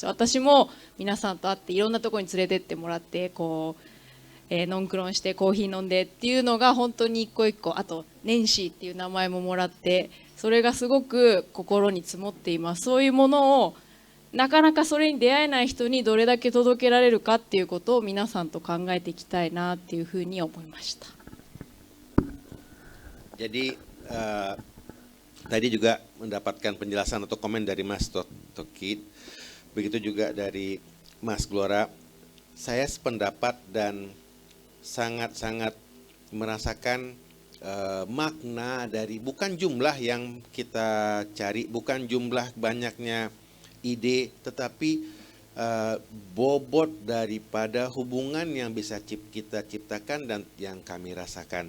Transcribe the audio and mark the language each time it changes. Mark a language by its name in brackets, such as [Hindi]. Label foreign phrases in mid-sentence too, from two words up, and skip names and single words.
[Japanese] 私も皆さんと会っていろんなところに連れてってもらってノンクロンしてコーヒー飲んでっていうのが本当に一個一個、あとネンシーっていう名前ももらって、それがすごく心に積もっています。そういうものをなかなかそれに出会えない人にどれだけ届けられるかっていうことを皆さんと考えていきたいなっていうふうに思いました。 [Indonesian] Jadi tadi juga mendapatkan penjelasan atau komen dari Mas Tokit, begitu juga dari Mas Glora. Saya sependapat dan sangat-sangat merasakan makna dari bukan jumlah yang kita cari, bukan jumlah banyaknya ide, tetapi bobot daripada hubungan yang bisa kita ciptakan dan yang kami rasakan.